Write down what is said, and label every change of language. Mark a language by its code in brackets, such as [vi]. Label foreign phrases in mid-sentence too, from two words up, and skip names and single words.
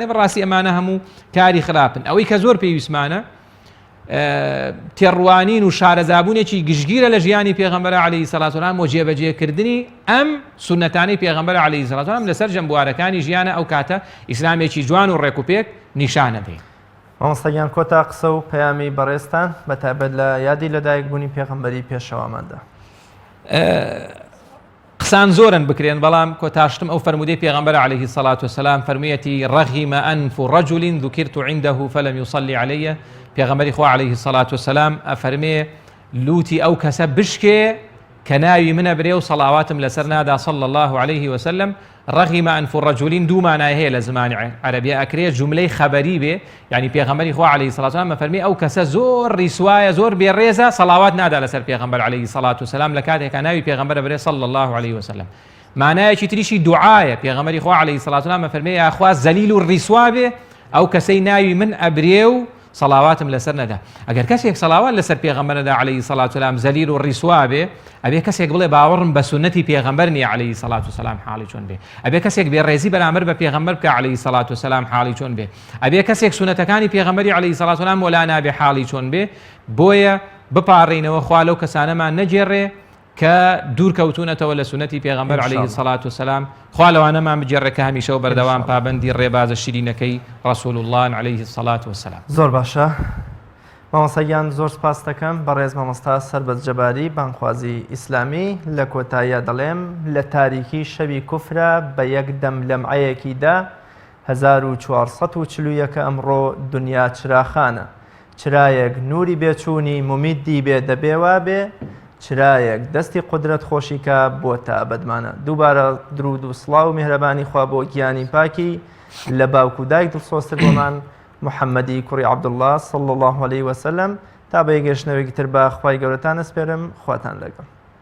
[ckb] بەڕاستی ئەمانە هەموو کاری خراپن. ئەوەی کە زۆر پێویستمانە تێڕوانین و شارەزابوونێکی گشتگیرە لە ژیانی پێغەمبەر [ar] عەلەیهی سەڵاتو وسەلام [ckb] و جێبەجێکردنی ئەم سونەتانەی پێغەمبەر [ar] عەلەیهی سەڵاتو وسەلام [ckb] لەسەر جەمبوارەکانی ژیانە ئەو کاتە ئیسلامێکی جوان و ڕێکوپێک نیشانە دێ. مامۆستاگیان کۆتا قسە و پەیامی بەڕێزتان بەتایبەت لە یادی لە دایکبوونی پێغەمبەری پێشەواماندا. قسان زۆرن بکرێن، بەڵام کۆتاشتم ئەو فەرمودەی پێغەمبەر [ar] عەلەیهی سەڵاتو وسەلام [ckb] فەرموویەتی [ar] ڕەغیمە ئەنف ڕەجوڵ ذوکرت عنده فلم يصلي عليه. [ckb] پێغەمبەری خوا [ar] عەلەیهی سەڵاتو وسەلام [ckb] ئەفەرمێ لوتی ئەو کەسە بشکێ کە ناوی منە برێ و سەڵاواتم لەسەر نادا [ar] صلى الله عليه وسلم. رغم أنف الرجلين [ckb] دومانە هەیە لە زمانی عەرەبیە ئەکرێ جوملەی خەبەری بێ، یعنی پێغەمبەری خوا [ar] عليه الصلاة والسلام [ckb] مەفەرمی ئەو کەسە زۆر ڕیسوایە زۆر بێڕێزە سەڵاوات نادا لەسەر پێغەمبەر [ar] عليه الصلاة والسلام [ckb] لە کاتێکە ناوی پێغەمبەرە برێ [ar] صلى الله عليه وسلم. [ckb] معنایەکی تریشی دوعایە، پێغەمبەری خوا [ar] عليه الصلاة والسلام [ckb] مەفەرمی یا خوا زەلیل و ڕیسوا بێ ئەو کەسەی ناوی من ئەبرێ و سەڵاواتم لەسەر نەدا. ئەگەر کەسێک سەڵاوات لەسەر پێغەمبەرەدا [ar] عليه الصلاة والسلام [ckb] زەلیل و ڕیسوا بێ، ئەبێ کەسێک بڵێ باوەڕم بە سونەتی پێغەمبەر نییە [ar] عليه الصلاة والسلام [ckb] حاڵی چۆن بێ، ئەبێ کەسێک بێڕێزی بەرامبەر بە پێغەمبەر بکە [ar] عليه الصلاة والسلام [ckb] حاڵی چۆن بێ، ئەبێ کەسێک سونەتەکانی پێغەمبەری [ar] عليه الصلاة والسلام [ckb] وەلا نابێ حاڵی چۆن بێ. بۆیە بپارڕینەوە خوا لەو کەسانەمان نەجێڕێ کە دوورکەوتونەتەوە لە سونەتی پێغەمبەر [ar] عليه الصلاة والسلام. [ckb] خوا لەوانەمان بجێڕێ کە هەمیشە و بەردەوام پابەندی ڕێبازە شیرینەکەی [ar] رسول الله عليه الصلاة والسلام. [ckb] زۆر باشە مامۆستاگیان، زۆر سپاس دەکەم بە ڕێز مامۆستا سەربەت جەباری بانخوازی ئیسلامی. لە کۆتاییە دەڵێم لە تاریکی شەوی کوفرە بە یەکدەم لەمعەیەکیدا 1441 ئەمڕۆ دنیا چراخانە، چرایەک نوری بێچوونی مومیدی بێ دەبێوا بێ، چرایەک دەستی قودرەت خۆشیکە بۆ تا بەدمانە. دووبارە درود و سڵاو و میهرەبانی خوا بۆ گیانی پاکی لە باوکو دایک دڵسۆزتر بۆمان محەممەدی کوڕی عەبدوڵڵاه [ar] صلى الله عليه وسلم. [ckb] تا بە یەگەشتنەوەیەکی تر بە خوای گەورەتان ئەسپێرم، خواتان لەگەڵ.